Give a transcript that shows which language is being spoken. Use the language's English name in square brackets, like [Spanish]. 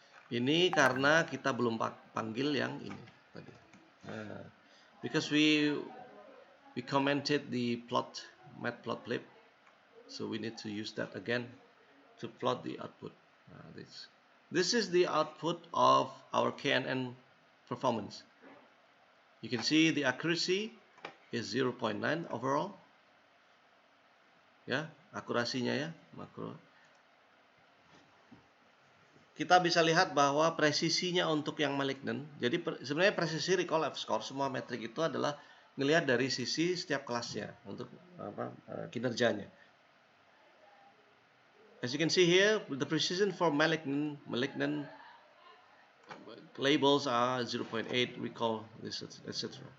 [Indonesian] Ini karena kita belum panggil yang ini tadi. [English] Because we commented the matplotlib, so we need to use that again to plot the output. This is the output of our KNN performance. You can see the accuracy is 0.9 overall. [Indonesian] Ya, akurasinya ya, makro. Kita bisa lihat bahwa presisinya untuk yang malignant. Jadi sebenarnya presisi recall F-score semua metrik itu adalah ngelihat dari sisi setiap kelasnya untuk kinerjanya. [English] As you can see here, the precision for malignant labels are 0.8 recall, etc.